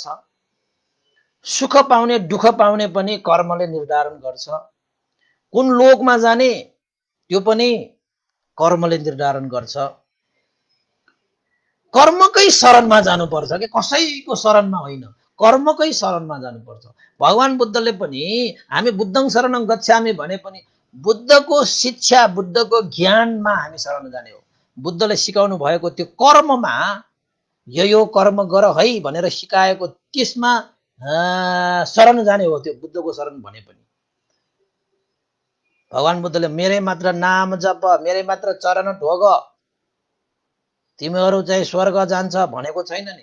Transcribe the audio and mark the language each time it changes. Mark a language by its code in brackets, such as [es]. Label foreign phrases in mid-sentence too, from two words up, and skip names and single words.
[ne] सुख पाउने दुःख पाउने पनि कर्मले निर्धारण गर्छ। कुन लोकमा जाने त्यो पनि कर्मले निर्धारण गर्छ। कर्मकै शरणमा जानुपर्छ कि कसैको शरणमा होइन, कर्मकै शरणमा जानुपर्छ। भगवान बुद्धले पनि हामी [pi] बुद्धं शरणं गच्छामि [ne] भने पनि बुद्धको शिक्षा, बुद्धको ज्ञानमा हामी शरण जाने हो। बुद्धले सिकाउनु भएको त्यो कर्ममा यो कर्म गर है भनेर सिकाएको त्यसमा शरण जाने हो। त्यो बुद्धको शरण भने पनि भगवान बुद्धले मेरै मात्र नाम जप, मेरै मात्र चरण ढोग, तिमीहरू चाहिँ स्वर्ग जान्छ भनेको छैन नि।